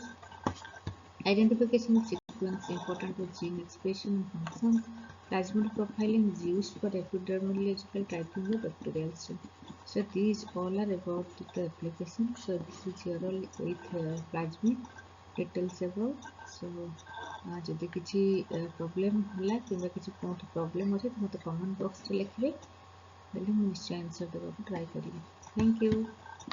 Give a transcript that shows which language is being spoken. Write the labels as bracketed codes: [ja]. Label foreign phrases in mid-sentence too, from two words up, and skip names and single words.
[en] Identification of sequence important to gene expression and functions. Plasmid profiling is used for epidemiological typing of bacterial strain. So these all are about the application. So this is here all with plasmid details about. [or] So ଯଦି କିଛି ପ୍ରୋବ୍ଲେମ୍ ହେଲା କିମ୍ବା କିଛି କେଉଁଠି ପ୍ରୋବ୍ଲେମ୍ ଅଛି ତ ମୋତେ [en] comment box [or] ଲେଖିବେ, ହେଲେ ମୁଁ ନିଶ୍ଚୟ ଆନ୍ସର୍ ଦେବାକୁ ଟ୍ରାଏ କରିବି। [en] Thank you.